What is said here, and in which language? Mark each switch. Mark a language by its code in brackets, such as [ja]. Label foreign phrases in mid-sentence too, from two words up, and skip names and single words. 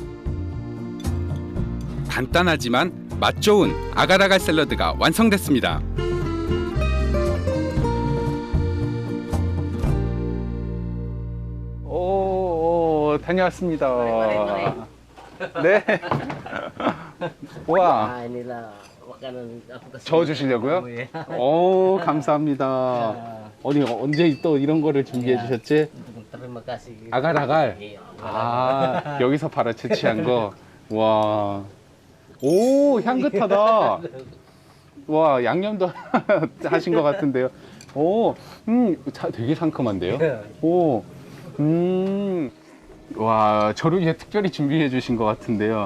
[ko] 간단하지만 맛 좋은 아가라갈 샐러드가 완성됐습니다. 다녀왔습니다. 네. 와. [id] Ah, inilah makanan aku kasih. [ko] 저어 주시려고요? 오, 감사합니다. 언제 또 이런 거를 준비해 주셨지? [id] Terima kasih. [ko] 아가라갈. 아, 여기서 바로 채취한 거. 와. 오, 향긋하다. 와, 양념도 하신 것 같은데요. 오, 되게 상큼한데요? 오, 와, 저를 위해 특별히 준비해 주신 것 같은데요.